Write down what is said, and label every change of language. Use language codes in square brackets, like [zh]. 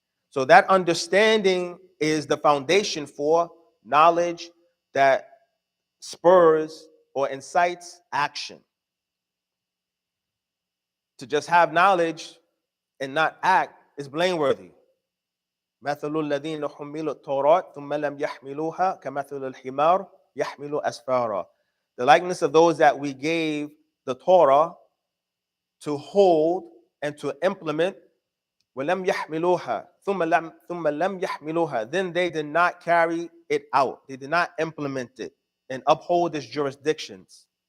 [en] So that understanding is the foundation for knowledge that spurs or incites action. To just have knowledge and not act is blameworthy. [ar] مثل الذين حملوا التوراة ثم لم يحملوها كمثل الحمار يحمل أسفارا. [en] The likeness of those that we gave the Torah to hold and to implement, [ar] وَلَمْ يَحْمِلُوهَا ثُمَّ لَمْ يَحْمِلُوهَا, [en] then they did not carry it out. They did not implement it and uphold its jurisdictions.